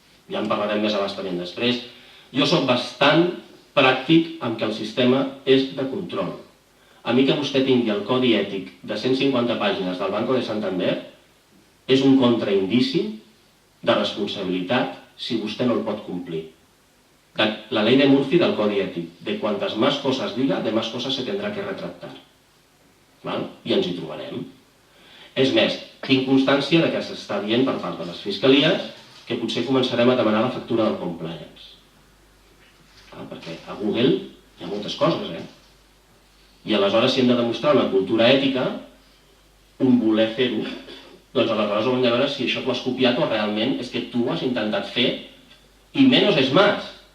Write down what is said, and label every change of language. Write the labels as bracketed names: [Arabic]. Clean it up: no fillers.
[Catalan] Ja en parlarem més abastament després. Jo soc bastant pràctic amb que el sistema és de control. A mi que vostè tingui el codi ètic de 150 pàgines del Banco de Santander és un contraindici de responsabilitat si vostè no el pot complir. [Spanish] La ley de Murphy del [Catalan] codi ètic, [Spanish] de cuantas más cosas diga, de más cosas se tendrá que retractar. [Catalan] I ens hi trobarem. És més, tinc constància que s'està dient per part de les fiscalies que potser començarem a demanar la factura del compliance. Perquè a Google hi ha moltes coses, I aleshores si hem de demostrar una cultura ètica, un voler fer-ho, doncs aleshores haurem de veure si això t'ho has copiat o realment és que tu has intentat fer, i menos és més.